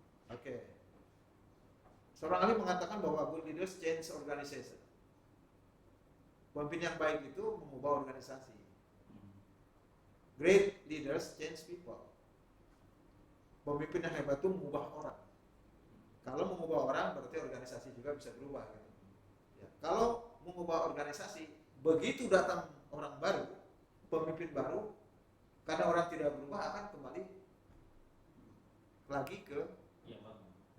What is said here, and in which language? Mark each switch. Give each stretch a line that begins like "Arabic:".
Indonesian: Oke. Seorang ahli mengatakan bahwa
English: good leaders change organization.
Indonesian: Pemimpin yang baik itu mengubah organisasi.
English: Great leaders change people.
Indonesian: Pemimpin yang hebat itu mengubah orang. Kalau mengubah orang berarti organisasi juga bisa berubah. Gitu. Ya. Kalau mengubah organisasi, begitu datang orang baru, pemimpin baru, karena orang tidak berubah akan kembali lagi ke yang lama.